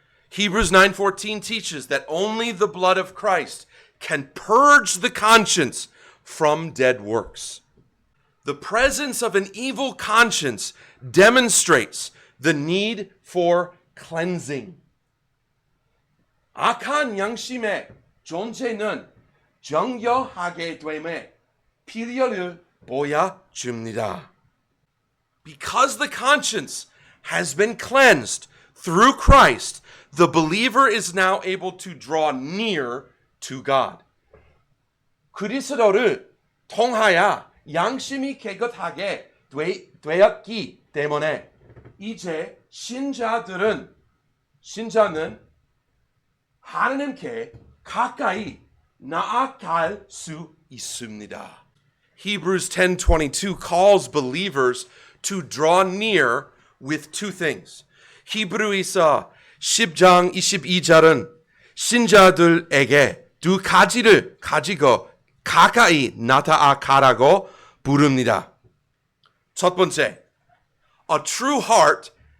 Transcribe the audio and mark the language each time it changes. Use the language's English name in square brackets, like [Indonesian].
[English] Hebrews 9:14 teaches that only the blood of Christ can purge the conscience from dead works. The presence of an evil conscience demonstrates the need for cleansing. [Korean] 악한 양심의 존재는 정결하게 됨의 필요를 보여줍니다. [English] Because the conscience has been cleansed through Christ, the believer is now able to draw near to God. [Korean] 그리스도를 통하여 양심이 깨끗하게 되었기 때문에 이제 신자는 하나님께 가까이 나아갈 수 있습니다. [English] Hebrews 10:22 calls believers to draw near with two things. [Korean] 히브리서 10장 22절은 신자들에게 두 가지를 가지고 가까이 나아가라고 부릅니다. 첫 번째, [English] a true heart.